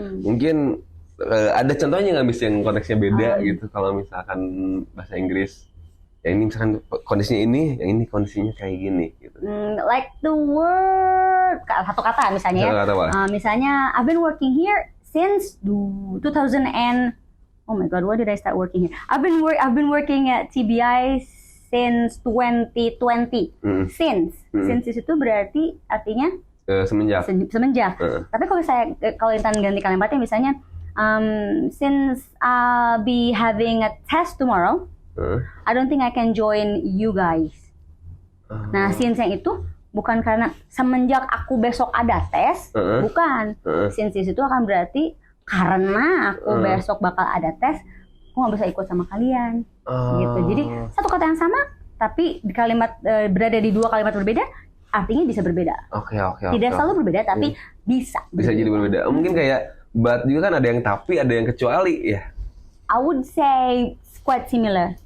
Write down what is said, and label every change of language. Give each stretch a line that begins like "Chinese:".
Indonesian: Mungkin ada contohnya nggak Miss yang konteksnya beda gitu kalau misalkan bahasa Inggris yang ini misalkan kondisinya ini, yang ini kondisinya kayak gini gitu.
English: Like the word,
Indonesian: satu kata misalnya misalnya
English: I've been working here since 2000 and oh my god, why did I start working here? I've been working at TBI since 2020.
Indonesian: Since itu berarti artinya semenjak. Tapi kalau Intan ganti kalimatnya misalnya
English: since I'll be having a test tomorrow, I don't think I can join you guys.
Indonesian: Nah, since yang itu bukan karena semenjak aku besok ada tes, bukan. Since itu akan berarti karena aku besok bakal ada tes, aku nggak bisa ikut sama kalian. Gitu. Jadi satu kata yang sama, tapi di kalimat berada di dua kalimat berbeda, artinya bisa berbeda. Oke. Tidak selalu berbeda, tapi bisa jadi berbeda. Mungkin kayak but juga kan ada yang tapi, ada yang kecuali ya.
English: I would say quite similar.